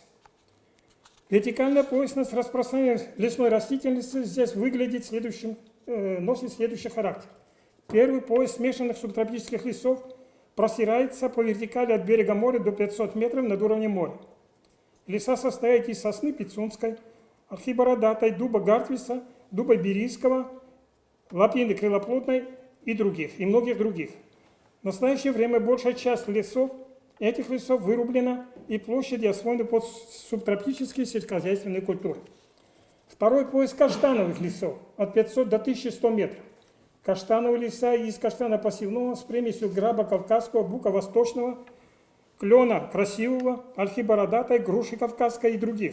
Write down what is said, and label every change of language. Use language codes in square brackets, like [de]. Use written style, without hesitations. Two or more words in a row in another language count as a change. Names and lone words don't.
[ru] Вертикальная поясность распространения лесной растительности здесь носит следующий характер. Первый пояс смешанных субтропических лесов простирается по вертикали от берега моря до 500 метров над уровнем моря. Леса состоят из сосны пицунской, ольхи бородатой, дуба гартвиса, дуба берийского, лапины крылоплодной и других, и многих других. В настоящее время большая часть этих лесов вырублена и площади освоены под субтропические сельскохозяйственные культуры. Второй пояс каштановых лесов от 500 до 1100 метров. Каштановые леса из каштана посевного с примесью граба кавказского, бука восточного, клена красивого, ольхи бородатой, груши кавказской и других.